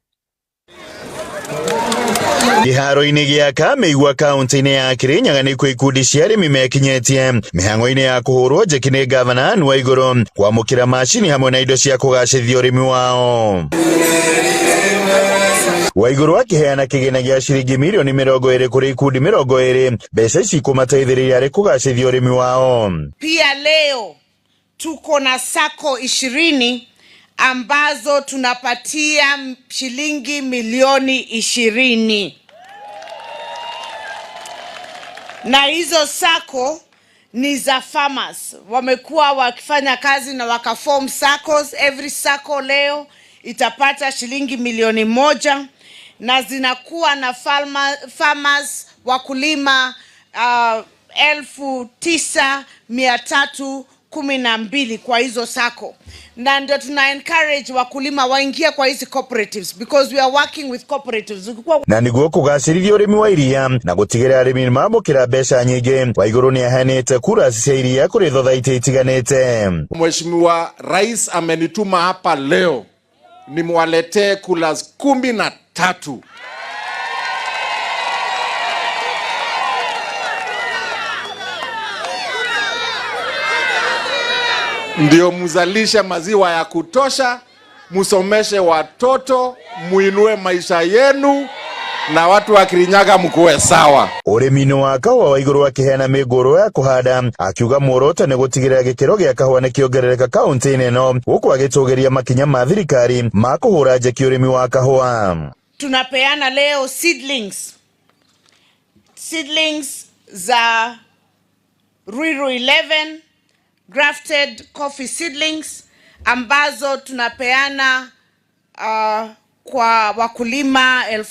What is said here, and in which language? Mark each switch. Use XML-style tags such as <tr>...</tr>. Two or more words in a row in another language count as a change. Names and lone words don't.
<ki>Kiharo-ini gia Kamigwa kaunti-ini ya Kirinyaga ni ikundi cia arimi mekinyetie mihango-ini ya kuhurwo njeki ni Gavana Anne Waiguru kwamukira mashini hamwe na indo cia kugacithia urimi wao. Waiguru akiheana kigina gia ciringi mirioni 20 kuri ikundi 20 mbeca ici kumateithiriria ari kugacithia urimi wao.</ki> <sw>Pia leo tuko na sako 20 ambazo tunapatia shilingi milioni 20. Na hizo sako ni za farmers. Wamekuwa wakifanya kazi na wakaform SACCOs.</sw> <en>Every SACCO</en> <sw>leo itapata shilingi milioni 1 na zinakuwa na farmers wakulima 9,312 kwa hizo SACCO. Na ndio tuna encourage wakulima waingie kwa hizi cooperatives</sw> <en>because we are working with cooperatives.</en> <ki>Na niguo kugacirithia urimi wa iria na gutigirira arimi mamukira mbeca nyingi. Waiguru ni ahanite kura cia iria kuri thothaite itiganite.</ki> <sw>Mheshimiwa Rais amenituma hapa leo nimwaletee coolers 13. Ndio muzalishe maziwa ya kutosha, musomeshe watoto, muinue maisha yenu na watu wa Kirinyaga mkuwe sawa.</sw> <ki>Urimi wa kahua Waiguru akiheana migoro ya kuhanda akiuga muoroto ni gutigirira gikiro gia kahua ni kiongerereka kaunti-ini ino guku agitugeria makinya ma thirikari ma kuhura njeki urimi wa kahua.</ki> <sw>Tunapeana leo seedlings za Ruiru 11</sw> <en>grafted coffee seedlings</en> <sw>ambazo tunapeana kwa wakulima</sw>